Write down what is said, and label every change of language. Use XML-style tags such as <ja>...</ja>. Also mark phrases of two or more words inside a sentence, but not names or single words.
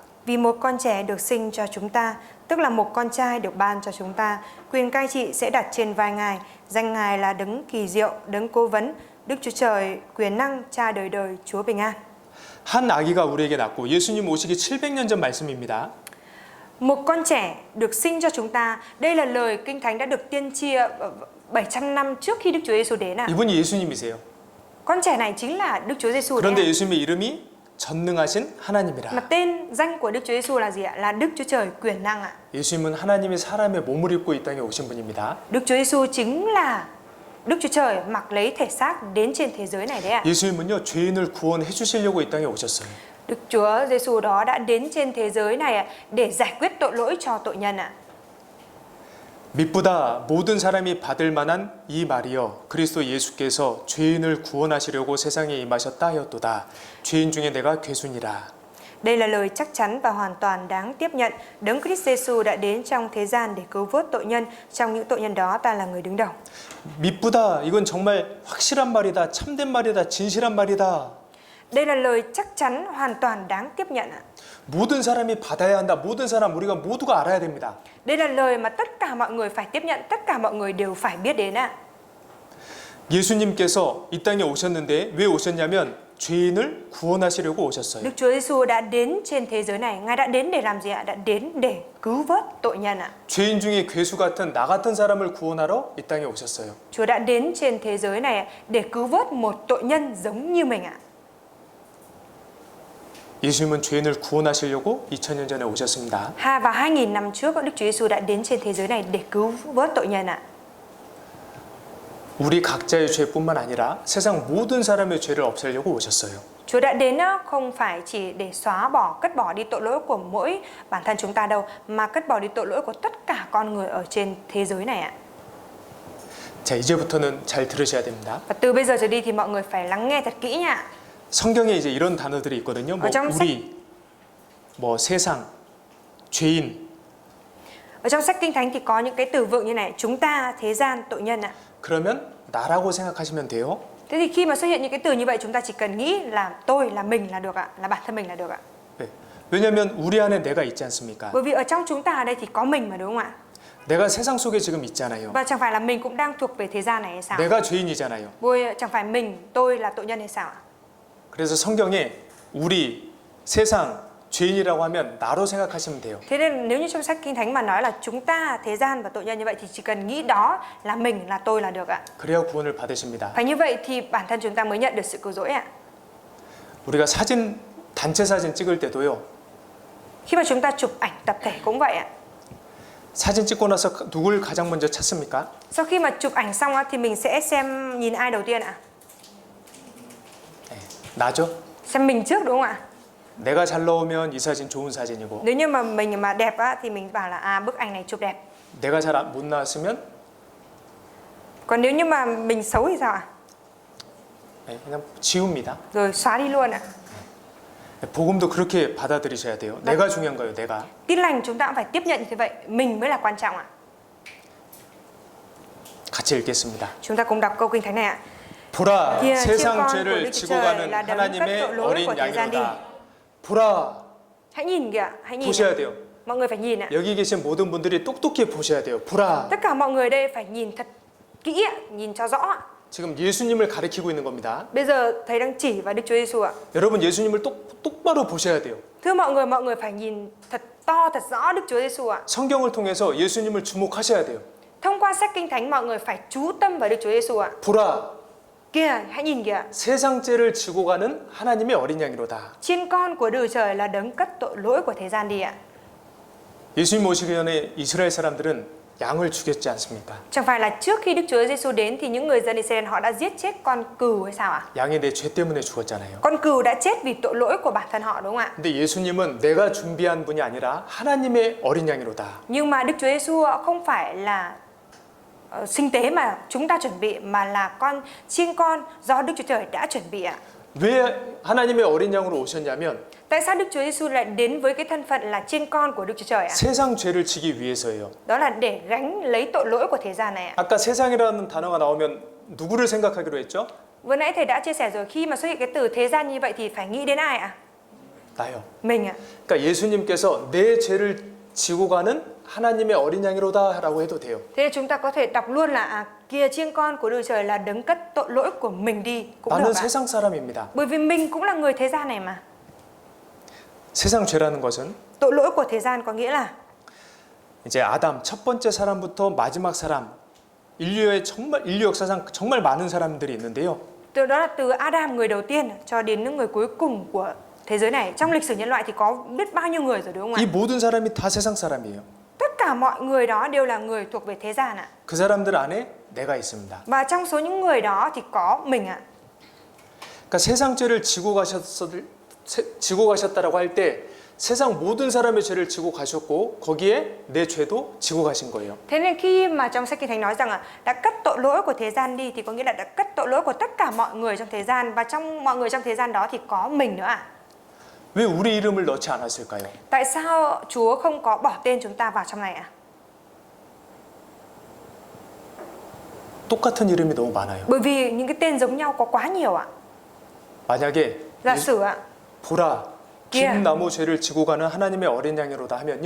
<vi>Vì một con trẻ được sinh cho chúng ta, tức là một con trai được ban cho chúng ta, quyền cai trị sẽ đặt trên vai Ngài, danh Ngài là đấng kỳ diệu, đấng cố vấn, Đức Chúa Trời, quyền năng, Cha đời đời, Chúa bình an.</vi> <ko>한 아기가 우리에게 낳고 예수님 오시기 700년 전 말씀입니다.</ko> <vi>Một con trẻ được sinh cho chúng ta, đây là lời Kinh Thánh đã được tiên tri 700 năm trước khi Đức Chúa Giêsu đến ạ.</vi> <ko>이분이 예수님이세요.</ko> <vi>Con trẻ này chính là Đức Chúa Giêsu</vi> <ko>그런데</ko> <vi>đấy ạ.</vi> <ko>예수님의 이름이 전능하신</ko> <vi>Mà</vi> <ko>하나님이라.</ko> <vi>tên danh của Đức Chúa Giêsu là gì ạ? Là Đức Chúa Trời quyền năng ạ.</vi> <ko>예수님은 하나님이 사람의 몸을 입고 이 땅에 오신 분입니다.</ko> <vi>Đức Chúa Giêsu chính là Đức Chúa Trời mặc lấy thể xác đến trên thế giới này đấy ạ.</vi> <ko>예수님은요 죄인을 구원해 주시려고 이 땅에 오셨어요.</ko> <vi>Đức Chúa Giêsu đó đã đến trên thế giới này để giải quyết tội lỗi cho tội nhân ạ.</vi> <ko>믿보다 모든 사람이 받을 만한 이 말이여 그리스도 예수께서 죄인을 구원하시려고 세상에 임하셨다 하였도다. 죄인 중에 내가 괴순이라.</ko> <vi>Đây là lời chắc chắn và hoàn toàn đáng tiếp nhận. Đấng Christ Giêsu đã đến trong thế gian để cứu vớt tội nhân. Trong những tội nhân đó ta là người đứng đầu.</vi> <ko>믿보다 이건 정말 확실한 말이다. 참된 말이다. 진실한 말이다.</ko> <vi>Đây là lời chắc chắn hoàn toàn đáng tiếp nhận ạ.</vi> <ko>모든 사람이 받아야 한다. 모든 사람 우리가 모두가 알아야 됩니다.</ko> <vi>Đây là lời mà tất cả mọi người phải tiếp nhận, tất cả mọi người đều phải biết đến ạ.</vi> <ko>예수님께서 이 땅에 오셨는데 왜 오셨냐면 죄인을 구원하시려고 오셨어요.</ko> <vi>Đức Chúa Giêsu đã đến trên thế giới này, Ngài đã đến để làm gì ạ? Đã đến để cứu vớt tội nhân ạ.</vi> <ko>죄인 중에 괴수 같은 나 같은 사람을 구원하러 이 땅에 오셨어요.</ko> <vi>Chúa đã đến trên thế giới này để cứu vớt một tội nhân giống như mình ạ.</vi> <ko>예수님은 죄인을 구원하시려고 2000년 전에 오셨습니다.</ko> <vi>Và 2000 năm trước Đức Chúa Giêsu đã đến trên thế giới này để cứu vớt tội nhân ạ.</vi> <ko>우리 각자의 죄뿐만 아니라 세상 모든 사람의 죄를 없애려고 오셨어요.</ko> <vi>Chúa đã đến không phải chỉ để xóa bỏ, cất bỏ đi tội lỗi của mỗi bản thân chúng ta đâu, mà cất bỏ đi tội lỗi của tất cả con người ở trên thế giới này ạ.</vi> <ko>자, 이제부터는 잘 들으셔야 됩니다.</ko> <vi>Và từ bây giờ trở đi thì mọi người phải lắng nghe thật kỹ nha.</vi> <ko>성경에 이제 이런 단어들이 있거든요. 뭐</ko> <vi>trong</vi> <ko>우리, 뭐 세상, 죄인.</ko> <vi>Ở trong sách Kinh Thánh thì có những cái từ vựng như này: chúng ta, thế gian, tội nhân ạ.</vi> <ko>그러면 나라고 생각하시면 돼요.</ko> <vi>Thế thì khi mà xuất hiện những cái từ như vậy, chúng ta chỉ cần nghĩ là tôi, là mình là được ạ, là bản thân mình là được ạ.</vi> <ko>네. 왜냐하면 우리 안에 내가 있지 않습니까?</ko> <vi>Bởi vì ở trong chúng ta ở đây thì có mình mà, đúng không ạ?</vi> <ko>내가 세상 속에 지금 있잖아요.</ko> <vi>Và chẳng phải là mình cũng đang thuộc về thế gian này hay sao?</vi> <ko>내가 죄인이잖아요.</ko> <vi>Chẳng phải tôi là tội nhân hay sao ạ?</vi> <ko>그래서 성경에 우리, 세상, 죄인이라고 하면 나로 생각하시면 돼요.</ko> <vi>Thế nên nếu như trong sách Kinh Thánh mà nói là chúng ta, thế gian và tội nhân như vậy thì chỉ cần nghĩ đó là mình, là tôi là được ạ.</vi> <ko>그래야 구원을 받으십니다.</ko> <vi>Phải như vậy thì bản thân chúng ta mới nhận được sự cứu rỗi ạ.</vi> <ko>우리가 사진, 단체 사진 찍을 때도요.</ko> <vi>Khi mà chúng ta chụp ảnh tập thể cũng vậy ạ.</vi> <ko>사진 찍고 나서 누굴 가장 먼저 찾습니까?</ko> <vi>Sau khi mà chụp ảnh xong thì mình sẽ xem nhìn ai đầu tiên ạ?</vi> <ko>네, 나죠.</ko> <vi>Xem mình trước, đúng không ạ?</vi> <ko>내가 잘 나오면 이 사진 좋은 사진이고</ko> <vi>Nếu như mà mình mà đẹp thì mình bảo là bức ảnh này chụp đẹp.</vi> <ko>내가 잘 못 나왔으면</ko> <vi>Còn nếu như mà mình xấu thì sao ạ?</vi> <ko>네, 그냥 지웁니다.</ko> <vi>Rồi xóa đi luôn ạ.</vi> <ko>복음도 그렇게 받아들이셔야 돼요. 내가 중요한 거예요. 내가.</ko> <vi>Tin lành chúng ta cũng phải tiếp nhận như thế vậy, mình mới là quan trọng ạ.</vi> <ko>같이 읽겠습니다.</ko> <vi>Chúng ta cùng đọc câu Kinh Thánh này ạ.</vi> <ko>보라,</ko> <vi>Kìa,</vi> <ko>세상</ko> <vi>chiêu con của</vi> <ko>죄를</ko> <vi>Đức</vi> <ko>지고</ko> <vi>Chúa Trời</vi> <ko>가는</ko> <vi>là đấng cất</vi> <ko>하나님의</ko> <vi>tội lỗi của</vi> <ko>어린</ko> <vi>thế gian đi.</vi> <ko>양이로다. 보라,</ko> <vi>Hãy nhìn kìa, hãy nhìn.</vi> <ko>보셔야 돼요.</ko> <vi>Mọi người phải nhìn ạ.</vi> <ko>여기 계신 모든 분들이 똑똑히 보셔야 돼요. 보라.</ko> <vi>Tất cả mọi người đây phải nhìn thật kỹ ạ, nhìn cho rõ ạ.</vi> <ko>지금 예수님을 가리키고 있는 겁니다.</ko> <vi>Bây giờ thầy đang chỉ vào Đức Chúa Giêsu ạ.</vi> <ko>여러분 예수님을 똑바로 보셔야 돼요.</ko> <vi>Thưa mọi người phải nhìn thật to thật rõ Đức Chúa Giêsu ạ.</vi> <ko>성경을 통해서 예수님을 주목하셔야 돼요.</ko> <vi>Thông qua sách Kinh Thánh mọi người phải chú tâm vào Đức Chúa Giêsu ạ.</vi> <ko>보라,</ko> <vi>Kìa, hãy nhìn kìa.</vi> <ko>세상 죄를 지고 가는 하나님의 어린 양이로다.</ko> <vi>Chiên con của Đức Trời là đấng cất tội lỗi của thế gian đi ạ.</vi> <ko>예수님 오시기 전에 이스라엘 사람들은 양을 죽였지 않습니까?</ko> <vi>Chẳng phải là trước khi Đức Chúa Giêsu đến thì những người dân Israel họ đã giết chết con cừu hay sao ạ?</vi> <ko>양이 내 죄 때문에 죽었잖아요.</ko> <vi>Con cừu đã chết vì tội lỗi của bản thân họ đúng không ạ?</vi> <ko>근데 예수님은 내가 준비한 분이 아니라 하나님의 어린 양이로다.</ko> <vi>Nhưng mà Đức Chúa Giêsu không phải là sinh tế mà chúng ta chuẩn bị, mà là con chiên con do Đức Chúa Trời đã chuẩn bị ạ.</vi> <ko>왜 하나님의 어린 양으로 오셨냐면</ko> <vi>Tại sao Đức Chúa Giêsu lại đến với cái thân phận là chiên con của Đức Chúa Trời ạ?</vi> <ko>세상 죄를 지기 위해서예요.</ko> <vi>Đó là để gánh lấy tội lỗi của thế gian này ạ.</vi> <ko>아까 세상이라는 단어가 나오면 누구를 생각하기로 했죠?</ko> <vi>Vừa nãy thầy đã chia sẻ rồi, khi mà xuất hiện cái từ thế gian như vậy thì phải nghĩ đến ai ạ?</vi> <ko>나요.</ko> <vi>Mình ạ.</vi> <ko>그러니까 예수님께서 내 죄를 지고 가는 하나님의 어린 양이로다라고 해도 돼요.</ko> <vi>Thế nên chúng ta có thể đọc luôn là kìa chiên con của Đức Trời là đấng cất tội lỗi của mình đi cũng</vi> <ko>나는</ko> <vi>được ạ.</vi> <ko>세상 사람입니다.</ko> <vi>Bởi vì mình cũng là người thế gian này mà.</vi> <ko>세상 죄라는 것은</ko> <vi>Tội lỗi của thế gian có nghĩa là</vi> <ko>이제 아담 첫 번째 사람부터 마지막 사람 인류 역사상 정말 많은 사람들이 있는데요.</ko> <vi>từ đó là từ Adam người đầu tiên cho đến những người cuối cùng của thế giới này. Trong lịch sử nhân loại thì có biết bao nhiêu người rồi đúng không</vi> <ko>이</ko> <vi>ạ?</vi> <ko>모든 사람이 다 세상 사람이에요.</ko> <vi>Tất cả mọi người đó đều là người thuộc về thế gian ạ.</vi> <ko>그 사람들 안에 내가 있습니다.</ko> <vi>Và trong số những người đó thì có mình ạ.</vi> <ko>그러니까 세상 죄를 지고 가셨다라고 할 때 세상 모든 사람의 죄를 지고 가셨고 거기에 내 죄도 지고 가신 거예요.</ko> <vi>Thế nên khi mà trong sách Kinh Thánh nói rằng đã cất tội lỗi của thế gian đi thì có nghĩa là đã cất tội lỗi của tất cả mọi người trong thế gian, và trong mọi người trong thế gian đó thì có mình nữa ạ.</vi> <ko>왜 우리 이름을 넣지 않았을까요?</ko> <vi>Tại sao Chúa không có bỏ tên chúng ta vào trong này ạ?</vi> <ko>똑같은 이름이 너무 많아요.</ko> <vi>Bởi vì những cái tên giống nhau có quá nhiều ạ.</vi> <ko>만약에</ko> <vi>Giả sử ạ,</vi> <ko>보라</ko> <vi>kia.</vi> <ko>긴 나무 죄를 지고 가는 하나님의 어린 양이로다 하면요.</ko>